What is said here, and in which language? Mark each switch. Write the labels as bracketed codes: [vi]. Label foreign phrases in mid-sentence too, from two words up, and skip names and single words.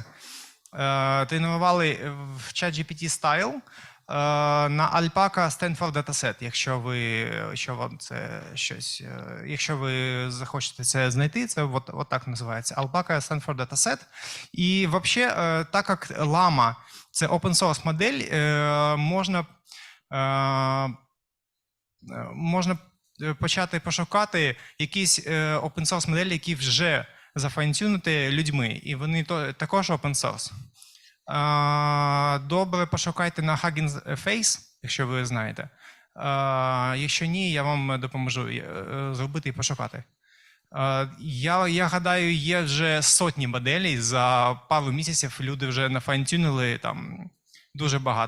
[uk] Тренували в ChatGPT Style на Alpaca Stanford Dataset, якщо ви захочете це знайти, це от так називається, Alpaca Stanford Dataset. І взагалі, так як Llama – це [en] open source [uk] модель, можна почати пошукати якісь [en] open source [uk] моделі, які вже зафайнтюнуті людьми, і вони також [en] open source. [uk] Добре пошукайте на Hugging Face, якщо ви знаєте. Якщо ні, я вам допоможу зробити і пошукати. Я гадаю, є вже сотні моделей, за пару місяців люди вже нафайнтюнили там дуже багато.